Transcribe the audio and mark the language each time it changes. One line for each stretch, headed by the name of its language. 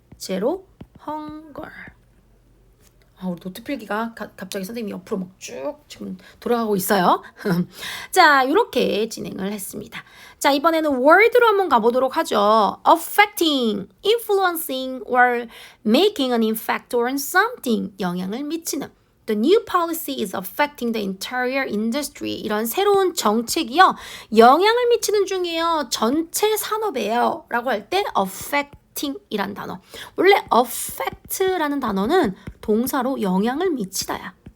Korean: 제로 헝거. 우리 노트 필기가 갑자기 선생님이 옆으로 막 쭉 지금 돌아가고 있어요. 자, 이렇게 진행을 했습니다. 자, 이번에는 word로 한번 가보도록 하죠.
English: affecting, influencing, or making an effect on something.
Korean: 영향을 미치는.
English: The new policy is affecting the entire industry.
Korean: 이런 새로운 정책이요. 영향을 미치는 중이에요. 전체 산업이에요. 라고 할 때 affecting이란 단어. 원래 affect라는 단어는 동사로 영향을 미치다야.